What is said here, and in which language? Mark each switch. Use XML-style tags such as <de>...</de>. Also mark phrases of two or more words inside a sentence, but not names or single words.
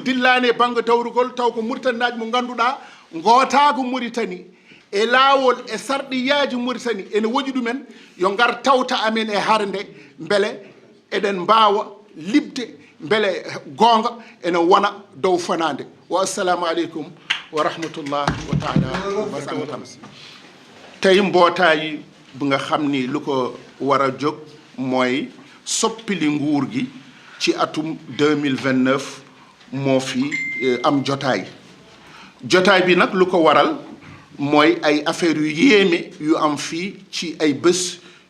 <ff>dillani e banggue dawrugol taw ko Mauritanie naajo mo ganduɗa gootago Mauritanie e laawol e sarɗiyaji Mauritanie ene woƴi ɗumen yo ngar tawta amen e harde beele eɗen mbawa libde beele gonga ene wona dow</ff> <wo>fanade</wo> <ar>والسلام عليكم ورحمة الله وتعالى وبركاته</ar> <wo>tey mbootaay bi nga xam ni lu ko war a jóg mooy soppili nguur gi ci atum 2029 moo fi am jotaay bi nag lu ko waral mooy ay affaire yu yéeme yu am fii ci ay bés</wo>